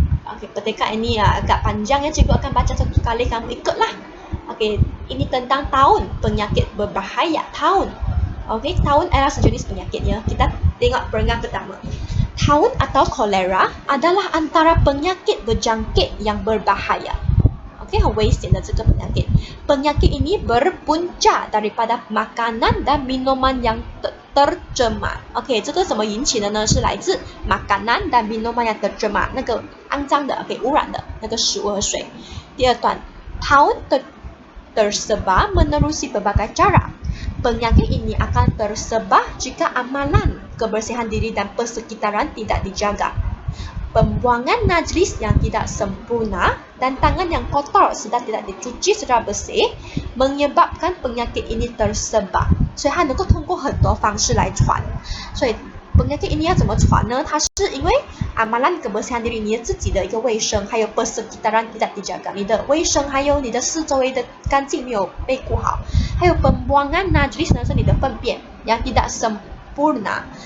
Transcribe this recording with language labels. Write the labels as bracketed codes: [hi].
[ms] Okey, petikan ini agak panjang ya, cikgu akan baca satu kali, kamu ikutlah. Okey, ini tentang taun penyakit berbahaya. Taun. Okey, taun adalah sejenis penyakit ya. Kita tengok perenggan pertama. Taun atau kolera adalah antara penyakit berjangkit yang berbahaya. [zh] Okey, 危险的这个 penyakit. [ms] Penyakit ini berpunca daripada makanan dan minuman yang tercemar. [zh] Okey, 这个怎么引起的呢？是来自 [ms] makanan dan minuman yang tercemar， [zh] 那个肮脏的 ，OK， 污染的那个食物和水。第二段， [ms] taun tersebar menerusi berbagai cara. Penyakit ini akan tersebar jika amalan kebersihan diri dan persekitaran tidak dijaga. Pembuangan najis yang tidak sempurna dan tangan yang kotor sedang tidak dicuci secara bersih menyebabkan penyakit ini tersebar. [zh] 所以它能够通过很多方式来传。所以 [ms] penyakit ini [zh] 要怎么传呢？它是因为 [ms] amalan kebersihan diri [zh] 你自己的一个卫生，还有 [ms] persekitaran tidak dijaga， [zh] 你的卫生还有你的四周围的干净没有被顾好，还有 [ms] pembuangan najis [zh] 呢是你的粪便 [ms] yang tidak sempurna。